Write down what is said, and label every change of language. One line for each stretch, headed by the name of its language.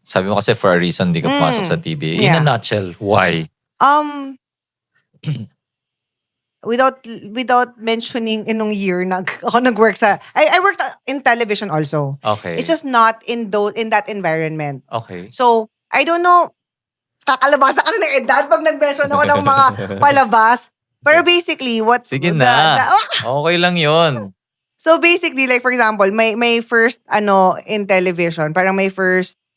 Filipino: Sabi mo kasi
English: for a reason
Filipino: di ka pumasok sa TV. In a
English: Yeah. nutshell, why? Without mentioning
Filipino: inong year ako nag-work sa,
English: I worked in television also. Okay. It's just not in that environment. Okay. So, I don't know,
Filipino: kakalabasa ka na ng edad pag nag-mention ako ng mga palabas. Pero basically, Sige na. Okay lang yon.
English: So basically, like for example, my first, in television, parang my first,